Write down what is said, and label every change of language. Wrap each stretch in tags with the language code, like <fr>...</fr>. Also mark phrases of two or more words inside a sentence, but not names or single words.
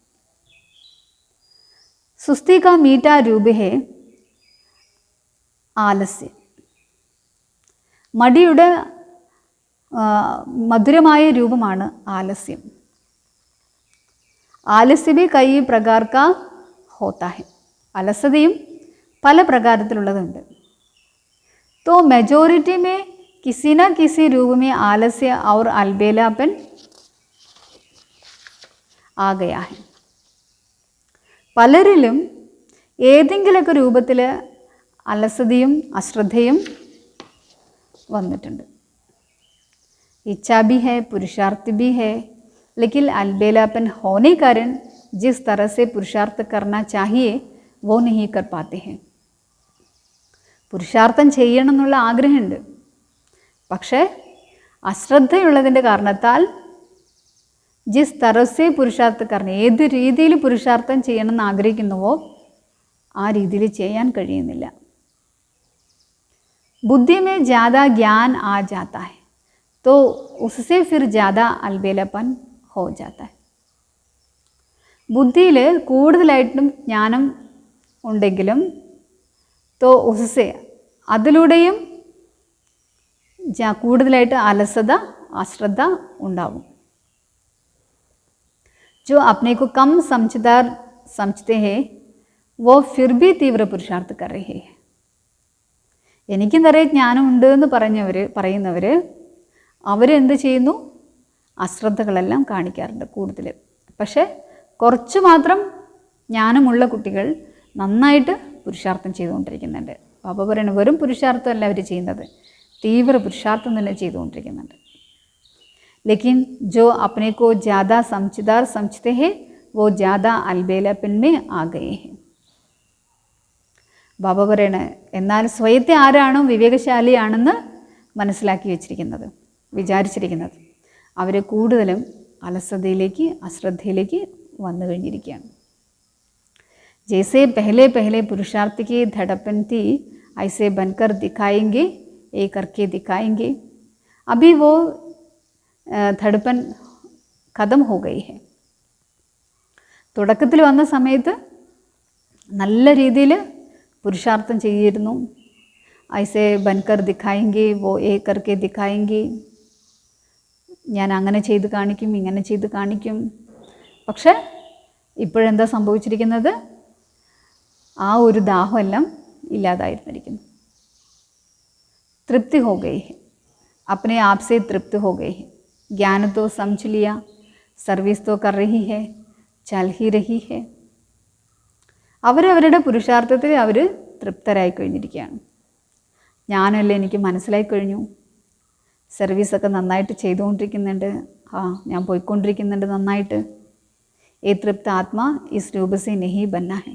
<hi>सुस्ती का मीठा रूप है आलस्य.</hi> <ml>മടിയുടെ മധുരമായ രൂപമാണ് ആലസ്യം.</ml> <hi>आलस्य भी कई प्रकार का होता है.</hi> <ml>അലസതയും പല പ്രകാരത്തിലുള്ളതുണ്ട്.</ml> <hi>तो मेजोरिटी में किसी न किसी रूप में आलस्य और अलबेलापन आ गया है.</hi> <ml>പലരിലും ഏതെങ്കിലുമൊക്കെ രൂപത്തിൽ അലസതയും അശ്രദ്ധയും വന്നിട്ടുണ്ട്.</ml> <hi>इच्छा भी है, पुरुषार्थ भी है, लेकिन अलबेलापन होने कारण जिस तरह से पुरुषार्थ करना चाहिए वो नहीं कर पाते हैं.</hi> <ml>പുരുഷാർത്ഥം ചെയ്യണം എന്നുള്ള ആഗ്രഹമുണ്ട്, പക്ഷേ അശ്രദ്ധയുള്ളതിൻ്റെ കാരണത്താൽ</ml> <hi>जिस तरह से पुरुषार्थ करना</hi> <ml>ഏത് രീതിയിൽ പുരുഷാർത്ഥം ചെയ്യണമെന്ന് ആഗ്രഹിക്കുന്നുവോ ആ രീതിയിൽ ചെയ്യാൻ കഴിയുന്നില്ല.</ml> <hi>बुद्धि में ज़्यादा ज्ञान आ जाता है. तो उससे फिर ज़्यादा अलबेलापन हो जाता है.</hi> <ml>ബുദ്ധിയിൽ കൂടുതലായിട്ടും ജ്ഞാനം ഉണ്ടെങ്കിലും</ml> <hi>तो उससे</hi> <ml>അതിലൂടെയും കൂടുതലായിട്ട് അലസത അശ്രദ്ധ ഉണ്ടാവും.</ml> <hi>जो अपने को कम समझदार समझते हैं वो फिर भी तीव्र पुरुषार्थ कर रहे हैं.</hi> <ml>എനിക്ക് നിറയെ ജ്ഞാനമുണ്ട് എന്ന് പറയുന്നവർ അവരെന്ത് ചെയ്യുന്നു? അശ്രദ്ധകളെല്ലാം കാണിക്കാറുണ്ട് കൂടുതൽ. പക്ഷേ കുറച്ച് മാത്രം ജ്ഞാനമുള്ള കുട്ടികൾ നന്നായിട്ട് പുരുഷാർത്ഥം ചെയ്തുകൊണ്ടിരിക്കുന്നുണ്ട്. ബാബ പറയുന്നത് വെറും പുരുഷാർത്ഥമല്ല അവർ ചെയ്യുന്നത്, തീവ്ര പുരുഷാർത്ഥം തന്നെ ചെയ്തുകൊണ്ടിരിക്കുന്നുണ്ട്.</ml> <hi>लेकिन जो अपने को ज़्यादा समझदार समझते हैं वो ज़्यादा अलबेलापन में आ गए हैं.</hi> <ml>ബാബ പറയണ എന്നാൽ സ്വയത്തെ ആരാണോ വിവേകശാലിയാണെന്ന് മനസ്സിലാക്കി വെച്ചിരിക്കുന്നത്, വിചാരിച്ചിരിക്കുന്നത്, അവർ കൂടുതലും അലസതയിലേക്ക് അശ്രദ്ധയിലേക്ക് വന്നു കഴിഞ്ഞിരിക്കുകയാണ്.</ml> <hi>जैसे पहले पहले पुरुषार्थ की धड़पन थी ऐसे बनकर दिखाएंगे, ये करके दिखाएंगे. अभी वो धड़पन ख़त्म हो गई है.</hi> <ml>തുടക്കത്തിൽ വന്ന സമയത്ത് നല്ല രീതിയിൽ പുരുഷാർത്ഥം ചെയ്തിരുന്നു.</ml> <hi>ऐसे बनकर दिखाएंगे वो ये करके दिखाएंगे,</hi> <ml>ഞാൻ അങ്ങനെ ചെയ്ത് കാണിക്കും</ml> <hi>ഇങ്ങനെ ചെയ്ത് കാണിക്കും.</hi> <ml>പക്ഷേ ഇപ്പോഴെന്താ സംഭവിച്ചിരിക്കുന്നത്? ആ ഒരു ദാഹമെല്ലാം ഇല്ലാതായിരുന്നിരിക്കുന്നു.</ml> <hi>तृप्ति हो गई है, अपने आप से तृप्त हो गई है. ज्ञान तो समझ लिया, सर्विस तो कर रही है, चल ही रही है.</hi> <ml>അവരവരുടെ പുരുഷാർത്ഥത്തിൽ അവർ തൃപ്തരായി കഴിഞ്ഞിരിക്കുകയാണ്. ഞാനല്ലേ, എനിക്ക് മനസ്സിലായി കഴിഞ്ഞു, സർവീസൊക്കെ നന്നായിട്ട് ചെയ്തുകൊണ്ടിരിക്കുന്നുണ്ട്, ഞാൻ പോയിക്കൊണ്ടിരിക്കുന്നുണ്ട് നന്നായിട്ട്.</ml> <hi>ये तृप्त आत्मा इस रूप से नहीं बनना है.</hi>